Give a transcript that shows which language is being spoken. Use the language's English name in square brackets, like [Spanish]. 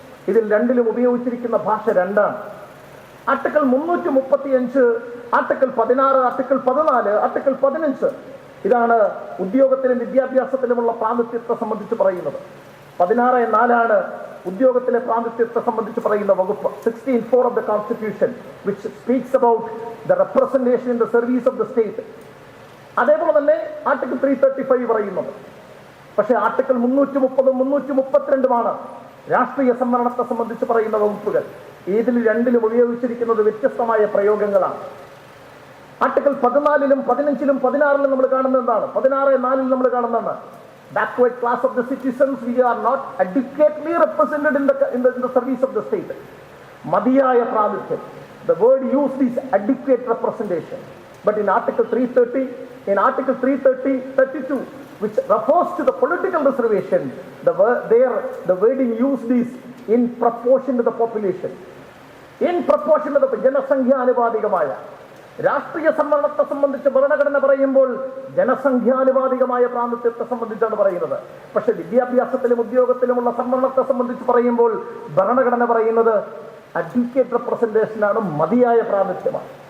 [Malayalam] ഇതിൽ 2ലും ഉപയോഗിച്ചിരിക്കുന്ന ഭാഷ 2ആണ്. ആർട്ടിക്കിൾ 335, ആർട്ടിക്കിൾ 16, ആർട്ടിക്കിൾ 14, ആർട്ടിക്കിൾ 15 ഇതാണ് ഉദ്യോഗത്തിലും വിദ്യാഭ്യാസത്തിലുമുള്ള പ്രാതിനിധ്യത്തെ സംബന്ധിച്ച് പറയുന്നത്. 16(4) ഉദ്യോഗത്തിലെ പ്രാതിനിധ്യത്തെ സംബന്ധിച്ച് പറയുന്ന വകുപ്പ്. [English] 16(4) of the Constitution, which speaks about the representation in the service of the state. [Malayalam] അതേപോലെ തന്നെ ആർട്ടിക്കിൾ 335 പറയുന്നത്. പക്ഷേ ആർട്ടിക്കിൾ 330, 332 രാഷ്ട്രീയ സംവരണത്തെ സംബന്ധിച്ച് പറയുന്ന വകുപ്പുകൾ. ഇതിൽ 2ലും ഉപയോഗിച്ചിരിക്കുന്നത് വ്യത്യസ്തമായ പ്രയോഗങ്ങളാണ്. ആർട്ടിക്കിൾ 14-ലും 15-ലും 16-ലും നമ്മൾ കാണുന്നത് എന്താണ്? [English] 16(4) [Malayalam] നമ്മൾ കാണുന്നതാണ്, [English] backward class of the citizens, we are not adequately represented in the service of the state. [Malayalam] Madhiyaya pradhyam. [English] The word used is adequate representation. But in Article 330, in Article 332, which refers to the political reservation, the wording used is in proportion to the population. In proportion to the [Malayalam] ജനസംഖ്യാനുപാതികമായ രാഷ്ട്രീയ സംവരണത്തെ സംബന്ധിച്ച് ഭരണഘടന പറയുമ്പോൾ ജനസംഖ്യാനുപാതികമായ പ്രാതിനിധ്യത്തെ സംബന്ധിച്ചാണ് പറയുന്നത്. പക്ഷെ വിദ്യാഭ്യാസത്തിലും ഉദ്യോഗത്തിലുമുള്ള സംവരണത്തെ സംബന്ധിച്ച് പറയുമ്പോൾ ഭരണഘടന പറയുന്നത് അഡ്വക്കേറ്റ് റെപ്രസെന്റേഷനാണ്, മതിയായ പ്രാതിനിധ്യമാണ്.